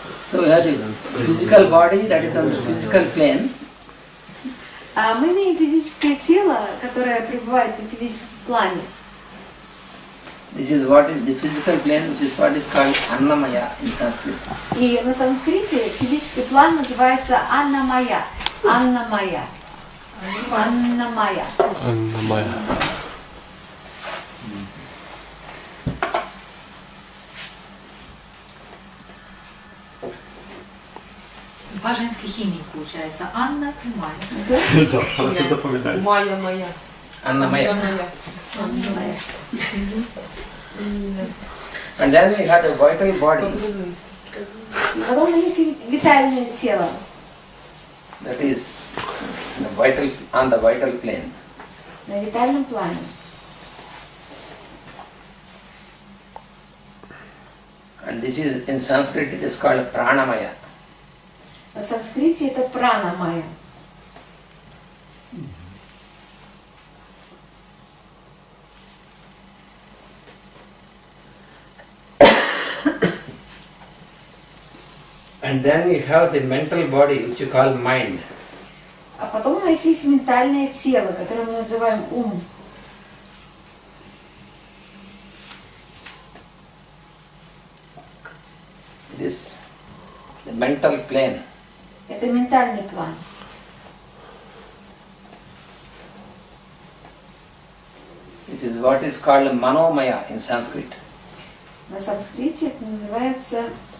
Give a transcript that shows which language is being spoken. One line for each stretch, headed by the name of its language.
English: So we have the physical body that is on the physical plane.
Russian: Мы имеем физическое тело, которое пребывает на физическом плане.
English: This is what is the physical plane, which is what is called Annamaya in Sanskrit.
Russian: И на санскрите физический план называется Аннамая. Аннамая. Аннамая. Два женских имени получается. Анна и Майя. Да, запоминается. Майя моя.
English: Annamaya.
Russian: Аннамая.
English: And then we have the vital body,
Russian: Потом есть витальное тело.
English: that is on the vital plane.
Russian: На витальном плане.
English: And this is, in Sanskrit, it is called Pranamaya.
Russian: На санскрите это пранамая.
English: And then we have the mental body, which you call mind.
Russian: А потом у нас есть ментальное тело, которое мы называем ум.
English: This, the mental plane.
Russian: Это ментальный план.
English: This is what is called Manomaya in Sanskrit.
Russian: На санскрите это называется